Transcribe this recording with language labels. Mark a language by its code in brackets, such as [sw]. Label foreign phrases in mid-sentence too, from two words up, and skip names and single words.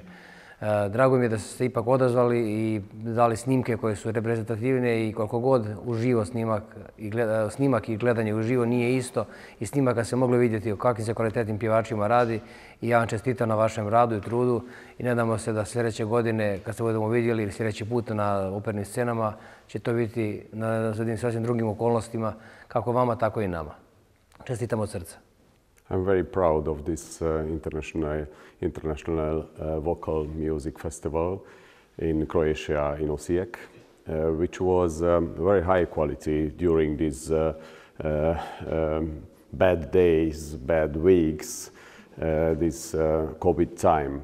[hr] Drago mi je da ste se ipak odazvali i dali snimke koje su reprezentativne i koliko god uživo snimak i gledanje uživo nije isto i snimaka se moglo vidjeti o kakvim se kvalitetnim pjevačima radi i ja vam čestitam na vašem radu i trudu i nadamo se da sljedeće godine kad se budemo vidjeli ili sljedeći put na opernim scenama će to biti na sasvim drugim okolnostima kako vama tako i nama. Čestitam od srca. [en] I'm very proud of this international vocal music festival in Croatia, in Osijek, which was very high quality during these bad days, bad weeks, this COVID time.